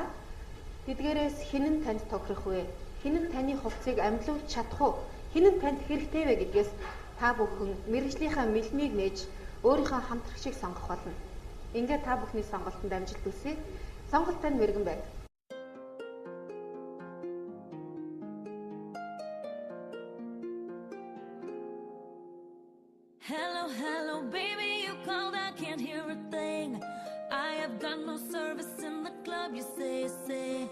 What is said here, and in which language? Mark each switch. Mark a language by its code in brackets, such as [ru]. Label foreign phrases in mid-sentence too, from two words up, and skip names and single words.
[mn] Тэдгээрээс хэн нь танд тохирох вэ? Хэн нь таны хувцсыг амьлуулж чадах уу? Хэн нь танд хэрэгтэй вэ гэдгээс та бүхэн мэргэжлийнхаа мэлмийг нээж өөрийнхөө хамтрагчийг сонгох болно. Ингээд та бүхний сонголтод амжилт хүсье. Сонголт тань мэргэн байна. [en] Hello, hello, baby, you called, I can't hear a thing. I have got no service in the club, you say.